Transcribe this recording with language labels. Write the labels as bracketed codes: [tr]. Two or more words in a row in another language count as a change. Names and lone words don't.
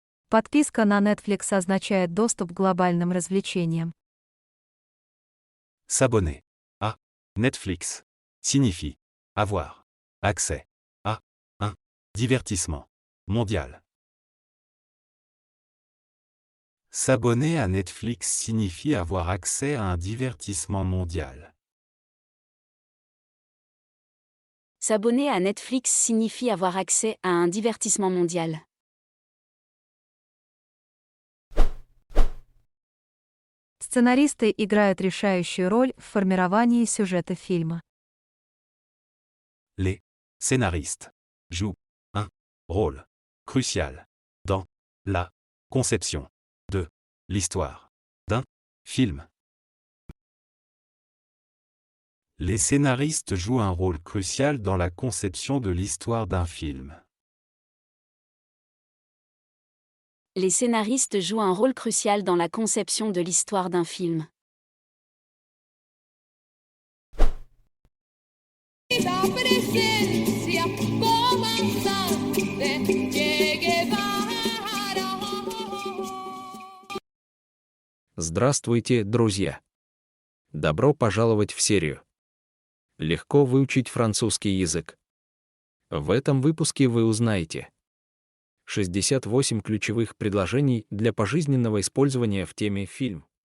[ru] Подписка на Netflix означает доступ к глобальным развлечениям. [fr] S'abonner à Netflix signifie avoir accès à un divertissement mondial. S'abonner à Netflix signifie avoir accès à un divertissement mondial. S'abonner à Netflix signifie avoir accès à un divertissement mondial. [ru] Сценаристы играют решающую роль в формировании сюжета фильма. [fr] Les scénaristes jouent un rôle crucial dans la conception de l'histoire d'un film. Les scénaristes jouent un rôle crucial dans la conception de l'histoire d'un film. Les scénaristes jouent un rôle crucial dans la conception de l'histoire d'un film. [es] La presencia comandante Che Guevara. [ru] Здравствуйте, друзья! Добро пожаловать в серию «Легко выучить французский язык». В этом выпуске вы узнаете 68 ключевых предложений для пожизненного использования в теме фильм.